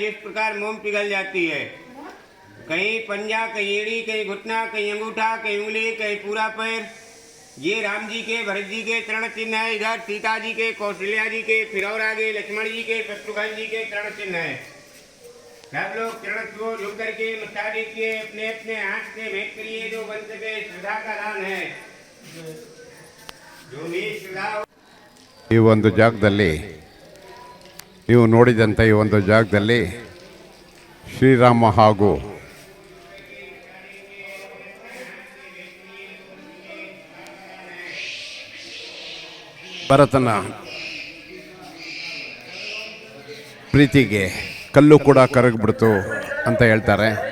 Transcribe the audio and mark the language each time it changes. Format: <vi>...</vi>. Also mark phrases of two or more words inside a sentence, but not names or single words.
<hi>जिस प्रकार मोम पिघल जाती है, कहीं पंजा, कहीं एड़ी, कहीं घुटना, कहीं अंगूठा, कहीं उंगली, कहीं पूरा पैर, ये राम जी के भरत जी के चरण चिन्ह है। इधर सीता जी के, कौशल्या जी के, फिर और आगे लक्ष्मण जी के, शत्रुघ्न जी के चरण चिन्ह है। सब लोग चरण को झुक करके मत्था टेकिए, अपने अपने हाथ से भेंट करिए जो बन सके। श्रद्धा का दान है, जो भी श्रद्धा।</hi> <kn>ಈ ಒಂದು ಜಾಗದಲ್ಲಿ ನೀವು ನೋಡಿದಂಥ ಈ ಒಂದು ಜಾಗದಲ್ಲಿ ಶ್ರೀರಾಮ ಹಾಗೂ ಭರತನ ಪ್ರೀತಿಗೆ ಕಲ್ಲು ಕೂಡ ಕರಗಿಬಿಡ್ತು ಅಂತ ಹೇಳ್ತಾರೆ.</kn>